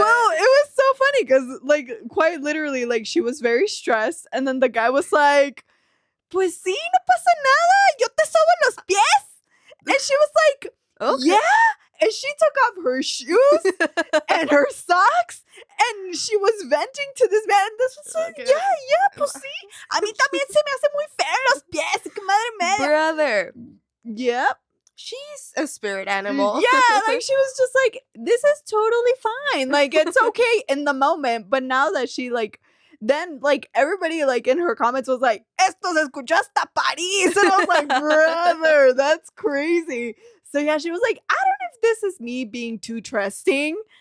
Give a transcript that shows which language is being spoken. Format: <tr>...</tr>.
<en>well, it was so funny because, like, quite literally, like, she was very stressed, and then the guy was like,</en> <es>"Pues sí, no pasa nada. Yo te sobo los pies,"</es> <en>and she was like, okay. "Yeah," and she took off her shoes and her socks, and she was venting to this man. And this was like, "Yeah,</en> <es>pues sí. A mí también se me hace muy feo los pies. Que madre mía."</es> <en>Brother. Yep. She's a spirit animal. Yeah, like she was just like, this is totally fine. Like, it's okay in the moment. But now that she, like, then, like, everybody, like, in her comments was like,</en> <es>esto se escucha hasta París.</es> <en>And I was like, brother, that's crazy. So, yeah, she was like, I don't know if this is me being too trusting.</en>